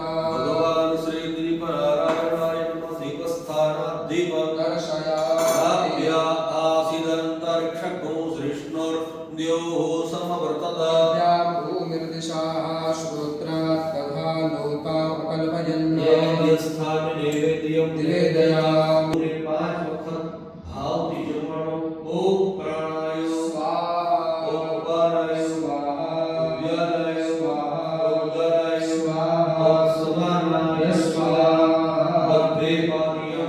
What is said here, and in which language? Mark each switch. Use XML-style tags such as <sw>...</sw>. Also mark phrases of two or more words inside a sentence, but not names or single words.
<sa>भगवान् श्रीगिरिपरायणाय नमः दीपस्थानात् दीपं दर्शयामि आसीदन्तरिक्षको सृष्णुर्द्योः समवर्तत भूमिर्दिशाः श्रोत्रात् तथा लोका कल्पयन् स्थाने नैवेद्यं નિવેદયામિ.</sa> <gu>5 વખત ભાવથી જમવાનો.</gu> <sa>ओम प्राणाय સ્વાહા. ઓમ અપાનાય સ્વાહા. વ્યાનાય સ્વાહા. ઉદરાય સ્વાહા. સમાનાય સ્વાહા.</sa> <gu>બધે પાનીયમ.</gu>